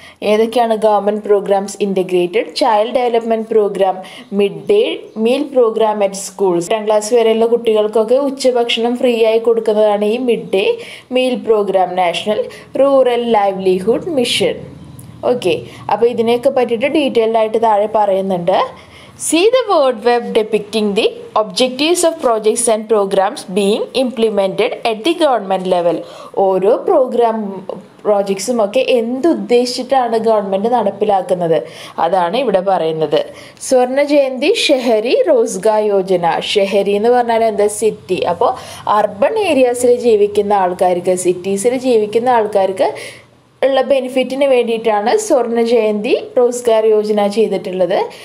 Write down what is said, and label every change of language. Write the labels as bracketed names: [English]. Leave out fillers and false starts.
[Malayalam] ഏതൊക്കെയാണ് government programmes? Integrated child development programme, mid day meal programme at schools. 10ാം class വരെയുള്ള കുട്ടികൾക്കൊക്കെ ഉച്ചഭക്ഷണം free ആയി കൊടുക്കുന്നതാണ് ഈ mid day meal programme. National rural livelihood mission. Okay, അപ്പോൾ ഇതിനെയൊക്കെ പറ്റിയിട്ട് ഡീറ്റെയിൽഡ് ആയിട്ട് താഴെ പറയുന്നുണ്ട്. [English] See the word web depicting the objectives of projects and programs being implemented at the government level. [Malayalam] ഓരോ പ്രോജക്ട്സും ഒക്കെ എന്തുദ്ദേശിച്ചിട്ടാണ് ഗവൺമെൻറ് നടപ്പിലാക്കുന്നത് അതാണ് ഇവിടെ പറയുന്നത്. സ്വർണ്ണ ജയന്തി ഷെഹരി റോസ്ഗാർ യോജന. ഷെഹരി എന്ന് പറഞ്ഞാൽ എന്താ? സിറ്റി. അപ്പോൾ അർബൺ ഏരിയാസിൽ ജീവിക്കുന്ന ആൾക്കാർക്ക്, സിറ്റീസിൽ ജീവിക്കുന്ന ആൾക്കാർക്ക് ഉള്ള ബെനിഫിറ്റിന് വേണ്ടിയിട്ടാണ് സ്വർണ്ണ ജയന്തി റോസ്ഗാർ യോജന ചെയ്തിട്ടുള്ളത്.